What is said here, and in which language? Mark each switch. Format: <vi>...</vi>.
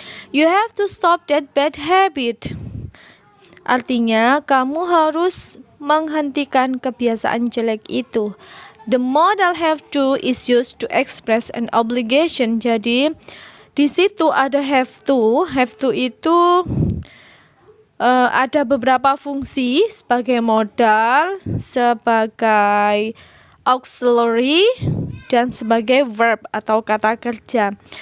<en>You have to stop that bad habit.</en> <id>Artinya, kamu harus menghentikan kebiasaan jelek itu.</id> <en>The modal have to is used to express an obligation.</en> <id>Jadi, di situ ada have to. Have to itu ada beberapa fungsi sebagai modal, sebagai auxiliary, dan sebagai verb atau kata kerja.</id>